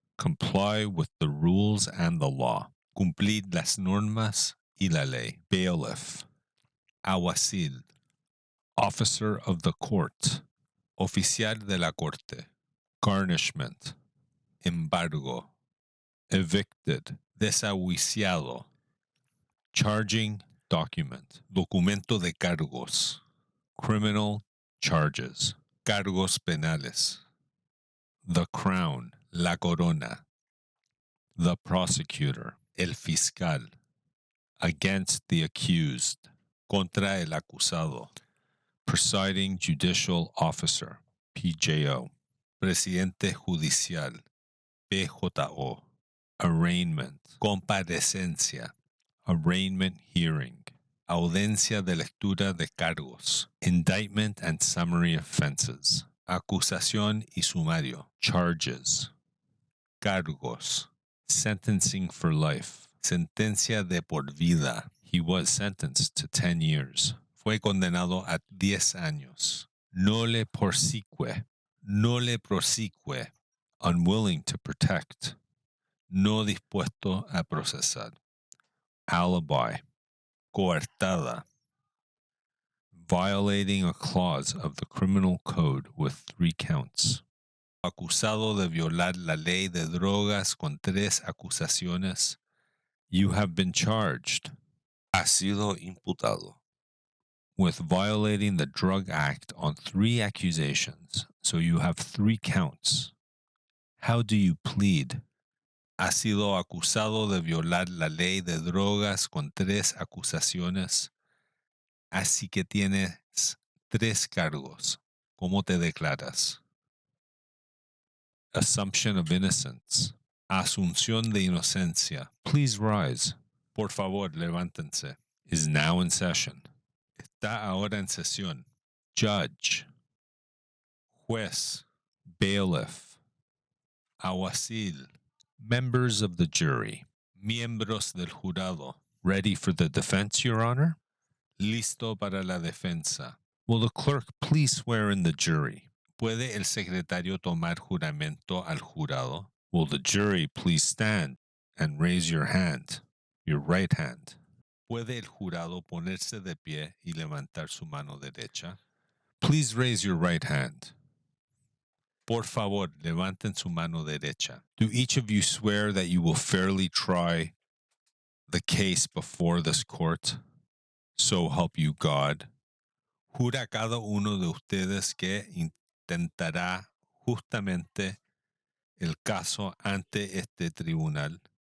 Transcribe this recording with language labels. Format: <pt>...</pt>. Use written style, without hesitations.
<en>Comply with the rules and the law.</en> <es>Cumplir las normas y la ley.</es> <en>Bailiff. Alguacil. Officer of the court.</en> <es>Oficial de la corte. Garnishment. Embargo. Evicted.</es> <en>Desahuciado. Charging document.</en> <es>Documento de cargos.</es> <en>Criminal charges.</en> <es>Cargos penales.</es> <en>The crown.</en> <es>La corona.</es> <en>The prosecutor.</en> <es>El fiscal.</es> <en>Against the accused.</en> <es>Contra el acusado.</es> <en>Presiding judicial officer. PJO.</en> <es>Presidente judicial. PJO. Arraignment.</es> <en>Comparecencia. Arraignment hearing.</en> <es>Audiencia de lectura de cargos.</es> <en>Indictment and summary offenses.</en> <es>Acusación y sumario. Charges. Cargos.</es> <en>Sentencing for life.</en> <es>Sentencia de por vida.</es> <en>He was sentenced to 10 years.</en> <es>Fue condenado a 10 años. No le persigue. No le prosigue.</es> <en>Unwilling to protect.</en> <es>No dispuesto a procesar. Alibi. Coartada.</es> <en>Violating a clause of the criminal code with 3 counts.</en> <es>Acusado de violar la ley de drogas con 3 acusaciones.</es> <en>You have been charged.</en> <es>Ha sido imputado.</es> <en>With violating the Drug Act on 3 accusations, so you have 3 counts. How do you plead?</en> <es>Ha sido acusado de violar la ley de drogas con 3 acusaciones, así que tienes 3 cargos. ¿Cómo te declaras?</es> <en>Assumption of innocence.</en> <es>Asunción de inocencia.</es> <en>Please rise.</en> <es>Por favor, levántense.</es> <en>Is now in session.</en> <es>Está ahora en sesión.</es> <en>Judge. Juez. Bailiff. Alguacil. Members of the jury.</en> <es>Miembros del jurado.</es> <en>Ready for the defense, Your Honor?</en> <es>Listo para la defensa.</es> <en>Will the clerk please swear in the jury?</en> <es>¿Puede el secretario tomar juramento al jurado?</es> <en>Will the jury please stand and raise your hand, your right hand?</en> <es>¿Puede el jurado ponerse de pie y levantar su mano derecha?</es> <en>Please raise your right hand.</en> <es>Por favor, levanten su mano derecha.</es> <en>Do each of you swear that you will fairly try the case before this court? So help you God.</en> <es>Jura cada uno de ustedes que intentará justamente el caso ante este tribunal.</es>